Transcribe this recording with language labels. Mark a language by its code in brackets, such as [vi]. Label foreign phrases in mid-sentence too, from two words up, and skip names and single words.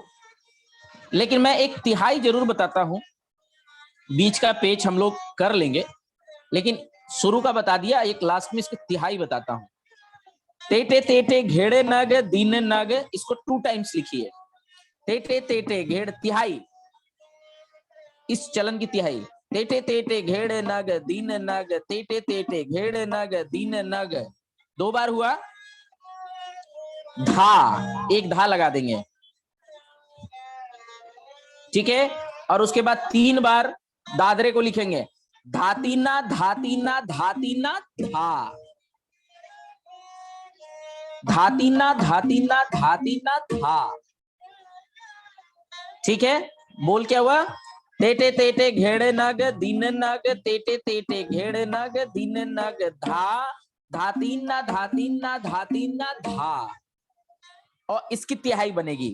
[hi] लेकिन मैं एक तिहाई जरूर बताता हूं, बीच का पेच हम लोग कर लेंगे, लेकिन शुरू का बता दिया, एक लास्ट में इसको तिहाई बताता हूं। तेटे तेटे घेड़े नग दीन नग, इसको 2 टाइम्स लिखिए। तेटे तेटे घेड़, तिहाई, इस चलन की तिहाई। तेटे तेटे घेड़ नग दीन नग, तेटे तेटे घेड़ नग दीन नग। 2 बार हुआ। धा, एक धा लगा देंगे। ठीक है, और उसके बाद 3 बार दादरे को लिखेंगे, धातीना धातीना धातीना धा, धातीना धातीना धातीना धा। ठीक है, बोल क्या हुआ? तेटे तेटे घेड़े नग दिन नग, तेटे तेटे घेड़े नग दिन नग, धातीन ना धातीन ना धातीन ना धा। और इसकी तिहाई बनेगी।